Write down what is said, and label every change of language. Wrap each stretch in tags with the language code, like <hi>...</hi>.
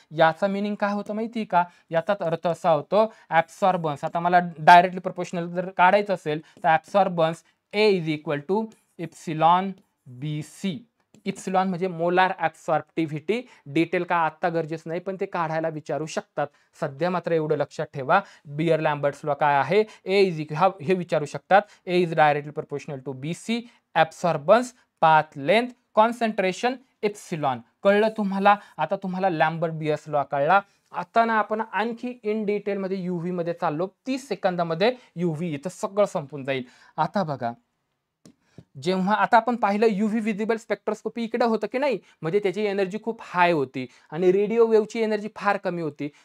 <mr>याचा मिनिंग काय होतं माहिती का? याचाच अर्थ असा होतो, ऍब्सॉर्बन्स, आता मला डायरेक्टली प्रोपोर्शनल जर काढायचं असेल तर</mr> <en>Absorbance A is equal to epsilon BC.</en> <mr>Epsilon म्हणजे मोलार ऍब्सॉर्प्टिव्हिटी. डिटेल का आत्ता गरजेचं नाही, पण ते काढायला विचारू शकतात. सध्या मात्र एवढं लक्षात ठेवा, बियर लॅम्बर्ट्स लॉ काय आहे? ए इज हे विचारू शकतात.</mr> <en>A is directly proportional to BC.</en> <mr>ऍब्सॉर्बन्स, path length, concentration, epsilon. कळलं तुम्हाला? आता तुम्हाला लॅम्बर्ट बियर्स लॉ कळला. आता ना आपण आणखी इन डिटेल मध्ये यूव्ही मध्ये चाललो. 30 सेकंदामध्ये यूव्ही इथं सगळं संपून जाईल. आता बघा, जेव्हा आता आपण पाहिलं यूव्ही व्हिजिबल स्पेक्ट्रोस्कोपी इकडे होतं की नाही, म्हणजे त्याची एनर्जी खूप हाय होती, आणि रेडिओ वेव्हची एनर्जी फार कमी होती.</mr>